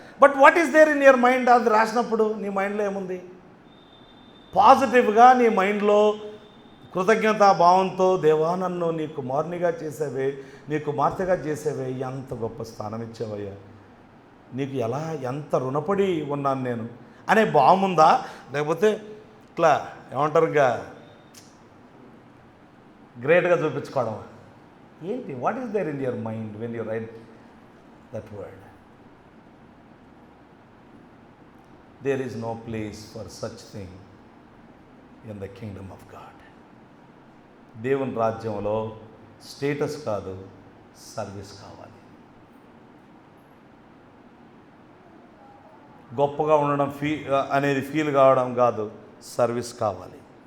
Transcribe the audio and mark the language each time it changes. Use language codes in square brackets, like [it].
[en] But what is there in your mind? [te] అది రాసినప్పుడు నీ మైండ్లో ఏముంది? పాజిటివ్గా నీ మైండ్లో కృతజ్ఞతా భావంతో, దేవా నన్ను నీ కుమారునిగా చేసేవే, నీ కుమార్తెగా చేసేవే, ఎంత గొప్ప స్థానం ఇచ్చావయ్యా, నీకు ఎంత రుణపడి ఉన్నాను నేను అనే భావం ఉందా? లేకపోతే ఇట్లా ఏమంటారు, ఇంకా గ్రేట్గా చూపించుకోవడం ఏంటి? [en] What is there in your mind when you write that word? There is no place for such thing in the kingdom of God. [te] దేవుని రాజ్యంలో స్టేటస్ కాదు, సర్వీస్ కావాలి. గొప్పగా ఉండడం అనేది ఫీల్ కావడం కాదు, సర్వీస్ కావాలి.